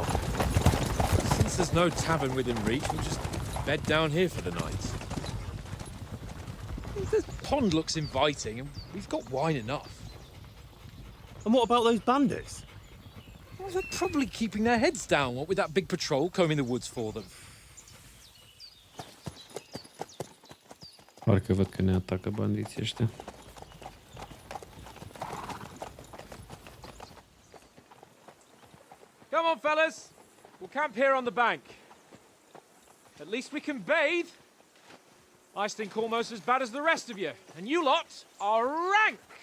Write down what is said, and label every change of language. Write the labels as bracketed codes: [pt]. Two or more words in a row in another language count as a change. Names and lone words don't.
[en] Since there's no tavern within reach, we'll just bed down here for the night. The pond looks inviting, and we've got wine enough. And what about those bandits? Well, they're probably keeping their heads down, what with that big patrol combing the woods for them. [ro] Parcă văd că ne atacă bandiții ăștia. [en] Come on, fellas. We'll camp here on the bank. At least we can bathe. I stink almost as bad as the rest of you, and you lot are rank.